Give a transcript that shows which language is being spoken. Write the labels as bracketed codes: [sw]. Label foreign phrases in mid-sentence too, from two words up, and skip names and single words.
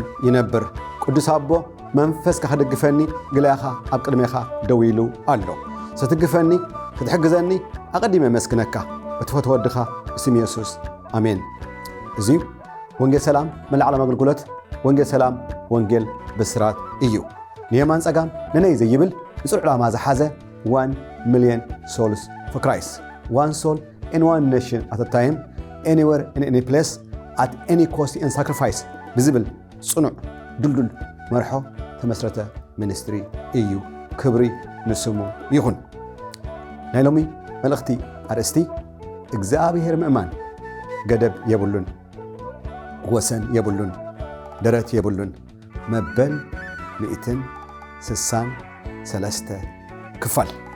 [ti] ይነብር። ቅዱስ አቦ መንፈስካ ክድግፈኒ ግላኻ ኣብ ቅድሜኻ ደው ኢሉ ኣሎ። ስትግፈኒ ክትሕግዘኒ ኣቐዲመ መስክነካ እትፈትዎ ወድኻ እስም ኢየሱስ ኣሜን። እዚ ወንጌል ሰላም መላዕለም ኣገልግሎት ወንጌል ሰላም ወንጌል ብስራት እዩ። ንየማን ጸጋም ንነይ ዘይብል ንጹር ዕላማ ዝሓዘ [en] 1 million souls for Christ. One soul in one nation at a time, anywhere in any place, at any cost and sacrifice. Visible, [ti] ጽኑዕ ድልዱል መርሖ ተመስረተ ሚኒስትሪ እዩ። ክብሪ ንስሙ ይኹን። ናይ ሎሚ መልእኽቲ ኣርእስቲ እግዚአብሔር ምእማን ገደብ የብሉን፣ ወሰን የብሉን፣ ደረት የብሉን መበል 163 ክፋል